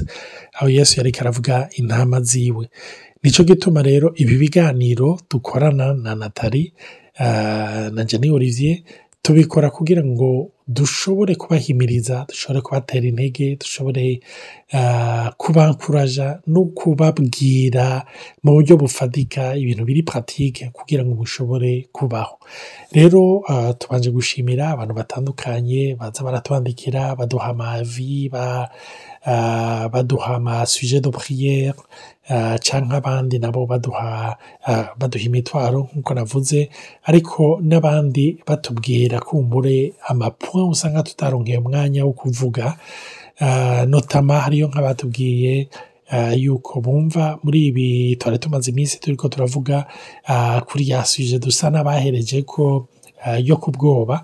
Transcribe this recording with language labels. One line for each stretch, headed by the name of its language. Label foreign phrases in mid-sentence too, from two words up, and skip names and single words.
Rundi: Aho Yesu yariko aravuga intama ziwe. Nico gituma rero ibi biganiro dukorana na Nathalie na Jenny Olivier tubikora kugira ngo dushobore kubahimiriza, dushobore kubatera intege, dushobore kubankuraja no kubabwira mu buryo bufatika ibintu biri pratique kugira ngo mushobore kubaho. Rero tubanje gushimira abantu batandukanye baza baratwandikira, baduha amavi, baduha ama
French: sujet de prière,
Rundi: canke abandi nabo baduha imitwaro nkuko navuze, ariko n'abandi batubwira kumbure amapoint usanga tutaronkeye umwanya wo kuvuga. Notama hariyo nk'abatubwiye yuko bumva muri ibi twari tumaze iminsi turiko turavuga kuri ya sujet dusa n'abahereje ko yo kubwoba.